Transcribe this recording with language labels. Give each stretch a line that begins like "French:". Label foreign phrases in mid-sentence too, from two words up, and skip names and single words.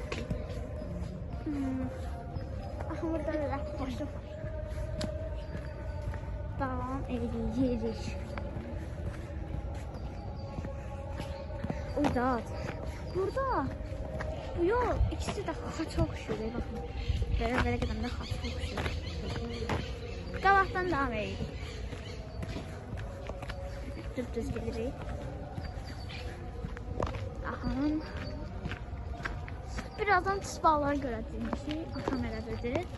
Turkish: Bakın burada böyle boşluk var. Devam ediyoruz. uzat.
Azerbaijani: Burada bu yol ikisi de xaça oxşur. Baxın. Belə qədəmdə xaça oxşur. Qabaqdan devam edirik. Düz gelirik. Axın. Birazdan tısbağları görəcəyim ki, atam elə dedi.